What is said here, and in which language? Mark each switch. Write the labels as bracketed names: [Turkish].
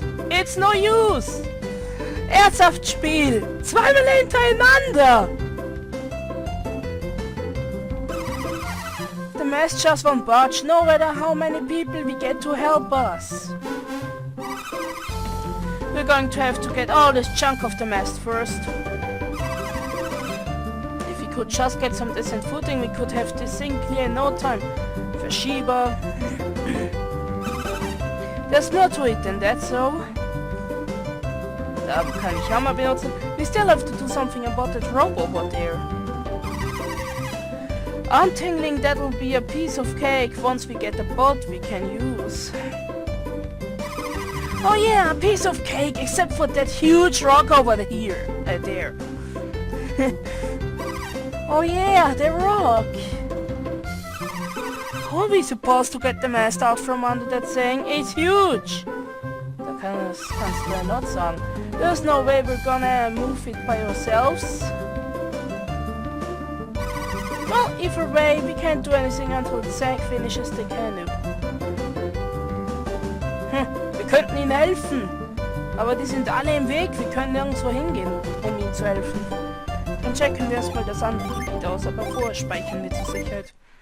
[English] It's no use! [German] Ernsthaft Spiel! Zweimal hintereinander! [English] The mess just won't budge, no matter how many people we get to help us. We're going to have to get all this chunk of the mast first. If we could just get some decent footing, we could have this thing clear in no time. Verschieber. There's more to it than that, so... [German] Da kann ich Hammer benutzen. [English] We still have to do something about that rope over there. Untangling, that'll be a piece of cake once we get a boat we can use. Oh yeah, a piece of cake, except for that huge rock over here. There. Oh yeah, the rock. How are we supposed to get the mast out from under that thing? It's huge. [German] Da kannst du ja not sagen. [English] There's no way we're gonna move it by ourselves. Well, either way, we can't do anything until the sack finishes the canoe. [German] Wir könnten ihnen helfen. Aber die sind alle im Weg. Wir können nirgendwo hingehen, um ihnen zu helfen. Dann checken wir erstmal das andere Gebiet aus, aber vorher speichern wir zur Sicherheit.